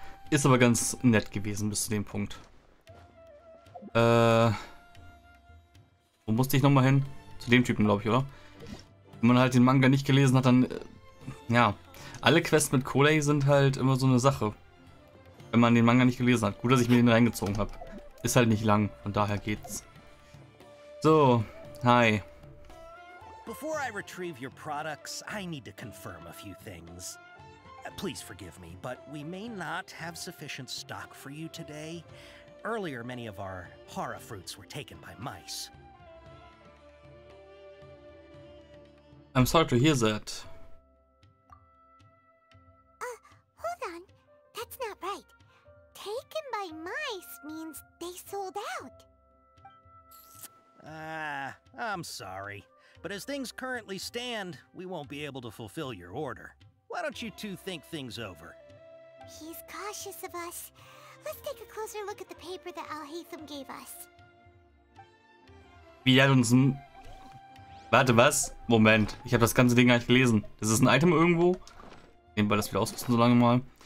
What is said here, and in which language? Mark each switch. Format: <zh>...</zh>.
<de>Ist aber ganz nett gewesen bis zu dem Punkt. Wo musste ich nochmal hin? Zu dem Typen, glaube ich, oder? Wenn man halt den Manga nicht gelesen hat, dann... ja, alle Quests mit Kolei sind halt immer so eine Sache. Wenn man den Manga nicht gelesen hat. Gut, dass ich mir den reingezogen habe. Ist halt nicht lang, von daher geht's. So, hi.</de> <en>Before I retrieve your products, I need to confirm a few things. Please forgive me, but we may not have sufficient stock for you today. Earlier, many of our hara fruits were taken by mice. I'm sorry to hear that. Hold on. That's not right. Taken by mice means they sold out. I'm sorry. But as things currently stand, we won't be able to fulfill your order. Why don't you two think things over? He's cautious of us. Let's take a closer look at the paper that Al-Haytham gave us.</en> <de>Wie hat uns ein... Warte, was? Moment, ich habe das ganze Ding gar nicht gelesen. Das ist ein Item irgendwo? Nehmen wir das wieder ausrüsten so lange mal.</de>